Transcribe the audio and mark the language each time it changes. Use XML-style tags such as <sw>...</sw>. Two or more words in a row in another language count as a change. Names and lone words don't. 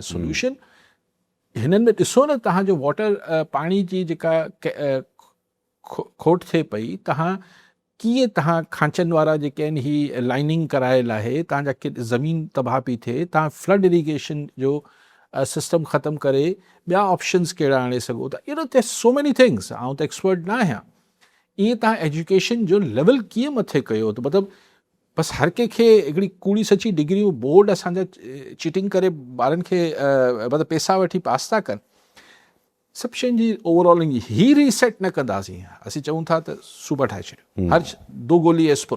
<sd>सोल्यूशन हिननि में ॾिसो न, तव्हांजो वाटर पाणी जी जेका खोट थिए पई, तव्हां कीअं तव्हां खांचनि वारा जेके आहिनि ही लाइनिंग करायल आहे, तव्हांजा ज़मीन तबाह पई थिए, तव्हां</sd> <en>flood irrigation</en> <sd>जो सिस्टम ख़तमु करे ॿिया ऑप्शन्स कहिड़ा आणे सघो था। इहो त</sd> <en>so many things,</en> <sd>आउं त एक्सपर्ट न आहियां। ईअं तव्हां एजुकेशन जो लेवल कीअं मथे कयो? त मतिलबु बसि हर कंहिंखे हिकिड़ी कूड़ी सची डिग्रियूं बोर्ड असांजा चीटिंग करे ॿारनि खे मतिलबु पैसा वठी पास था कनि। सभु शयुनि जी ओवरऑल ही रीसेट न कंदासीं, असीं चऊं था त सूबा ठाहे छॾियो, हर दो गोली एस्प्रो।</sd>